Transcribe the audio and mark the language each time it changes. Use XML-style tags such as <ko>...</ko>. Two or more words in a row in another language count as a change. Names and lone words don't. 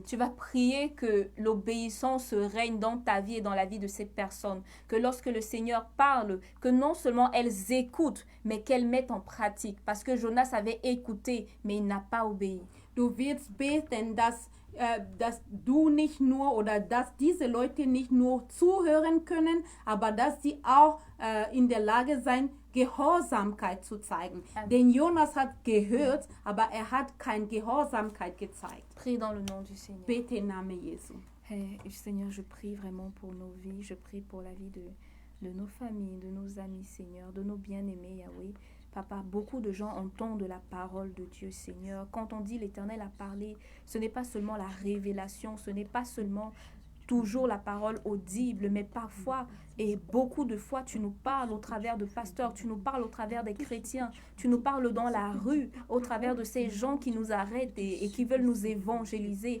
<fr>Tu vas prier que l'obéissance règne dans ta vie et dans la vie de ces personnes. Que lorsque le Seigneur parle, que non seulement elles écoutent, mais qu'elles mettent en pratique. Parce que Jonas avait écouté, mais il n'a pas obéi.</fr> <de>Du wirst beten, dass du nicht nur oder dass diese Leute nicht nur zuhören können, aber dass sie auch in der Lage sein, Gehorsamkeit zu zeigen. Denn Jonas hat gehört, aber er hat keine Gehorsamkeit gezeigt.</de> <fr>Prie dans le nom du Seigneur.</fr> <de>Bete im Namen Jesu.</de> <fr>Hey, Seigneur, je prie vraiment pour nos vies. Je prie pour la vie de nos familles, de nos amis, Seigneur, de nos bien-aimés, Yahweh. Papa, beaucoup de gens entendent la parole de Dieu, Seigneur. Quand on dit l'Éternel a parlé, ce n'est pas seulement la révélation, ce n'est pas seulement toujours la parole audible, mais parfois, et beaucoup de fois, tu nous parles au travers de pasteurs, tu nous parles au travers des chrétiens, tu nous parles dans la rue, au travers de ces gens qui nous arrêtent et qui veulent nous évangéliser.</fr>